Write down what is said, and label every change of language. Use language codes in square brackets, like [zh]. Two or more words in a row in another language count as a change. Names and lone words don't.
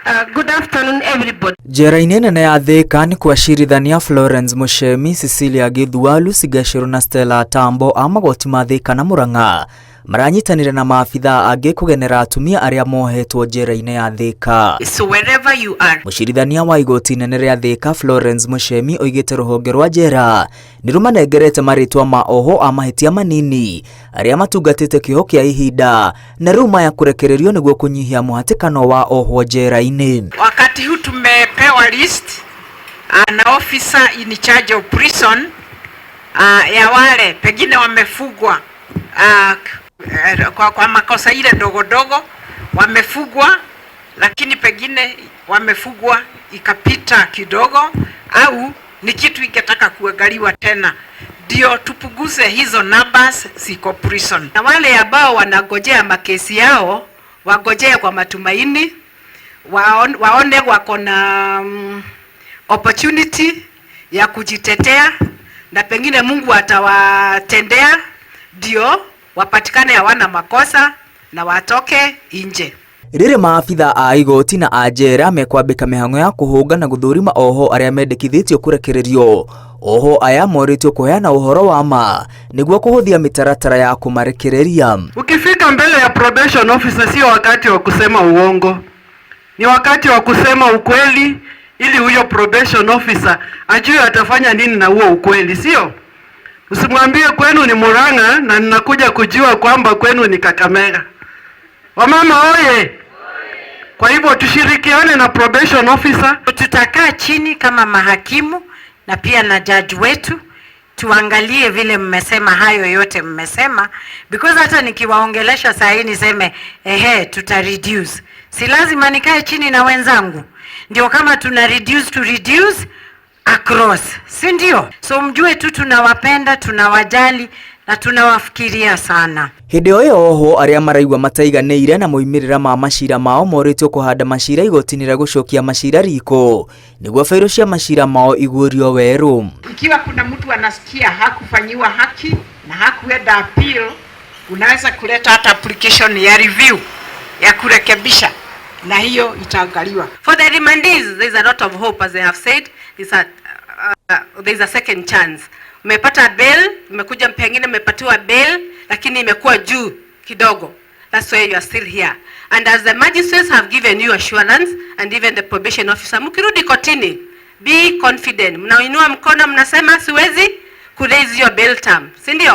[en] Good afternoon everybody. [ki] Njera-inĩ nene ya Thika nĩ kwacirithania Florence Muchemi, Cecilia Githualu, Sigashiro na Stella Tambo a magoti ma Thika na Murang'a maranyitanire na maabitha angĩ kũgenera atumia arĩa mohetwo njera-inĩ ya Thika. [en] So wherever you are. [ki] Mũcirithania wa igoti nene rĩa Thika Florence Muchemi oigĩte rũhonge rwa njera nĩ rũmanengerete marĩtwa ma Ohwo a mahĩtia manini arĩa matungatĩte kĩoho kĩa ihinda na rĩu maya kũrekererio nĩguo kũnyihia mũhatĩkano wa Ohwo njera-inĩ. [sw] Wakati huu tumepewa list na [en] officer in charge of prison [sw] ya wale pengine wamefugwa kwa makosa ile dogo dogo wamefugwa, lakini pengine wamefugwa ikapita kidogo au ni kitu ingetaka kuangaliwa tena, ndio tupunguze hizo numbers ziko prison. Na wale ambao wanagojea makesi yao wagojee kwa matumaini, waone wako na opportunity ya kujitetea na pengine Mungu atawatendea ndio wapatikane hawana makosa na watoke nje. [ki] Rĩrĩ maabitha a igoti na a njera mekwambĩka mĩhang'o ya kũhũnga na gũthũrima Ohwo arĩa mendekithĩtio kũrekererio. Ohwo aya moritwo kuheana ũhoro wa ma nĩguo kũhũthia mĩtaratara ya kũmarekereria. [sw] Ukifika mbele ya [en] probation officer [sw] sio wakati wa kusema uongo, ni wakati wa kusema ukweli ili huyo [en] probation officer [sw] ajue atafanya nini na huo ukweli, sio? Usimwambie kwenu ni Murang'a na ninakuja kujua kwamba kwenu ni Kakamega. Wamama oye! Kwa hivyo tushirikiane na [en] probation officer. [sw] Tutakaa chini kama mahakimu na pia na judge wetu tuangalie vile mmesema hayo yote mmesema, because hata nikiwaongelesha saa hii niseme tuta reduce, si lazima nikae chini na wenzangu ndio kama tuna [en] reduce across, [sw] si ndio? So mjue tu tunawapenda, tunawajali na tunawafikiria sana. [ki] Hĩndĩ o ĩyo Ohwo arĩa maraigua mataiganĩire na moimĩrĩra ma macira mao moritwo kũhanda macira igoti-inĩ rĩa gũcokia macira riko nĩguo failo cia macira mao iguũrio werũ. [sw] Ikiwa kuna mtu anasikia hakufanyiwa haki na hakuenda appeal, unaweza kuleta hata application ya review ya kurekebisha na hiyo itaangaliwa. [en] For the remandees there is a lot of hope, as they have said. There is a second chance. [sw] Umepata bail, umekuja pengine umepatiwa bail lakini imekuwa juu kidogo. [en] That's why you are still here. And as the magistrates have given you assurance and even the probation officer, [sw] mkirudi kotini, [en] be confident. [sw] Mnainua mkono mnasema siwezi kuraise [en] your bail term, [sw] si ndio?